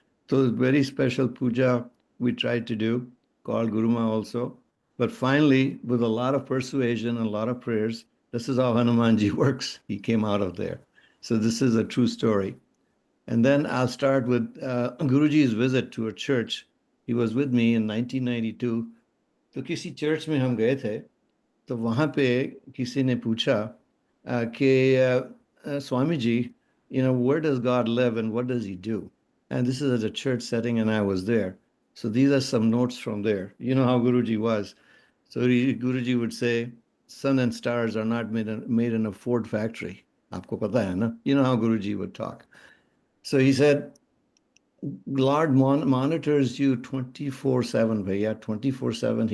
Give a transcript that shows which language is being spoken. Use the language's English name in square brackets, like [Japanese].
[English] So very special puja we tried to do, called Guruma also. But finally, with a lot of persuasion and a lot of prayers, this is how Hanumanji works. He came out of there. So this is a true story. And then I'll start with Guruji's visit to a church. He was with me in 1992. [Hindi] तो किसी church में हम गए थे, तो वहाँ पे किसी ने पूछा कि Swami Ji, [English] where does God live and what does he do? And this is at a church setting, and I was there. So these are some notes from there. You know how Guruji was. So Guruji would say, sun and stars are not made in a Ford factory. [Hindi] आपको पता है ना? [English] You know how Guruji would talk. So he said, Lord monitors you 24/7, Bhaiya, 24/7.